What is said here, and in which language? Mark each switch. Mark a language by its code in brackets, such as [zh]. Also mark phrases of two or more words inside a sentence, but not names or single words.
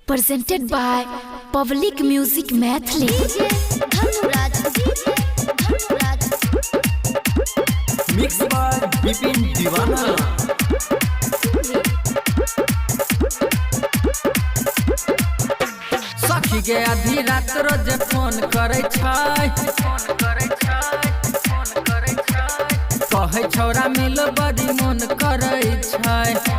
[en] presented by Public Music Mathli. Mixed by Bipin Divana. [mai] सखी के आधी रात रोज फोन करे छै, कहे छौरा मिल बड़ी मन करे छै।